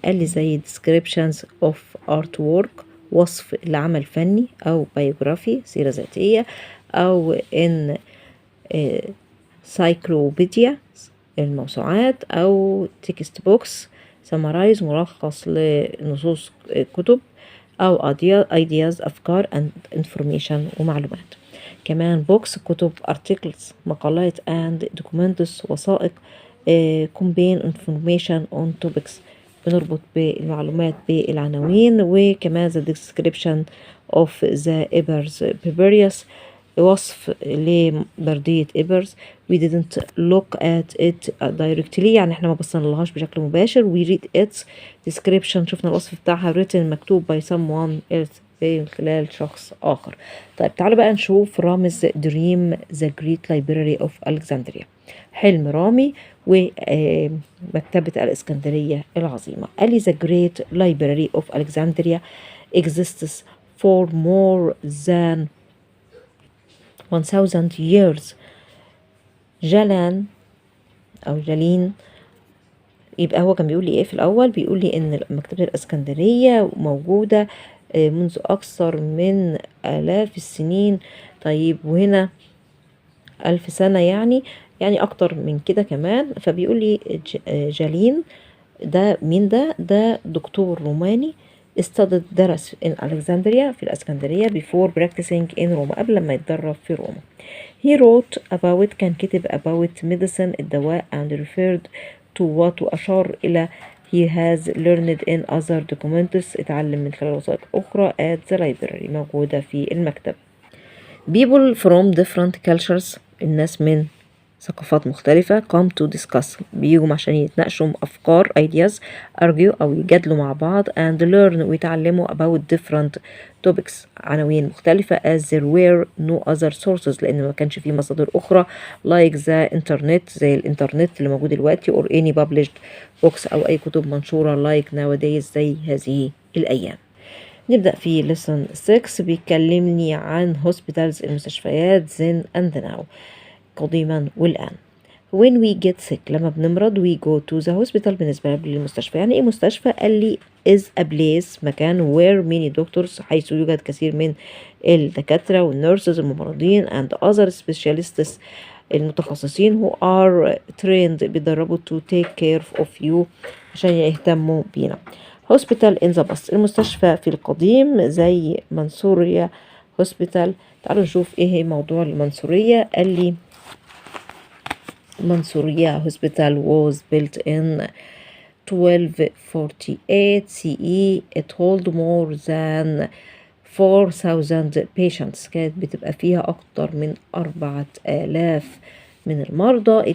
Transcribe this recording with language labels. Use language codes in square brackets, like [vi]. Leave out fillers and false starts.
[ar] قال لي زي [en] descriptions of artwork [ar] وصف لعمل فني أو biography سيرة ذاتية أو [en] in cyclopedia [ar] الموسوعات أو [en] text books summarize [ar] ملخص لنصوص كتب أو ideas أفكار [en] and information [ar] ومعلومات. كمان [en] books كتب articles مقالات and documents وثائق combine information on topics [ar] بنربط بالمعلومات بالعناوين. وكمان [en] the description of the Ebers Papyrus [ar] وصف لبردية إبرز. [en] we didn't look at it directly [ar] يعني احنا ما بصينالهاش بشكل مباشر. [en] we read its description [ar] شفنا الوصف بتاعها [en] written [ar] مكتوب [en] by someone else [ar] من خلال شخص آخر. طيب تعالوا بقى نشوف رامز دريم [en] the great library of Alexandria. [ar] حلم رامي ومكتبة الإسكندرية العظيمة. قال لي [en] the great library of Alexandria exists for more than 1000 years. [ar] جلان أو جالين، يبقى هو كان بيقول لي إيه في الأول؟ بيقول لي إن مكتبة الإسكندرية موجودة منذ أكثر من آلاف السنين. طيب وهنا 1000 سنة يعني أكتر من كده كمان. فبيقول لي جالين ده مين؟ ده دكتور روماني درس [en] in Alexandria [ar] في الإسكندرية [en] before practicing in Rome [ar] قبل ما يتدرب في روما. [en] He wrote about [ar] كان كتب [en] about medicine [ar] الدواء [en] and referred to what [ar] وأشار إلى [en] he has learned in other documents [ar] اتعلم من خلال وثائق أخرى [en] at the library [ar] موجودة في المكتب. [en] People from different cultures [ar] الناس من ثقافات مختلفة [en] come to discuss [ar] بيجوا عشان يتناقشوا أفكار ideas argue أو يجادلوا مع بعض [en] and learn [ar] ويتعلموا [en] about different topics [ar] عناوين مختلفة [en] as there were no other sources [ar] لأن ما كانش فيه مصادر أخرى [en] like the internet [ar] زي الإنترنت اللي موجود دلوقتي [en] or any published books [ar] أو أي كتب منشورة [en] like nowadays [ar] زي هذه الأيام. نبدأ في lesson 6 بيكلمني عن hospitals المستشفيات [en] then and now [ar] قديما والآن. [en] when we get sick [ar] لما بنمرض [en] we go to the hospital [ar] بالنسبة للمستشفى. يعني ايه مستشفى؟ قال لي [en] is a place [ar] مكان [en] where many doctors [ar] حيث يوجد كثير من الدكاترة والنيرسز الممرضين [en] and other specialists [ar] المتخصصين [en] who are trained [ar] بيدربوا [en] to take care of you [ar] عشان يهتموا بينا. [en] hospital in the past [ar] المستشفى في القديم زي منصورية hospital. تعالوا نشوف ايه موضوع المنصورية. [en] قال لي Mansouriya Hospital was built in 1248 CE. It held more than 4000 patients. [ar] كانت بتبقى فيها أكتر من 4000 من المرضى.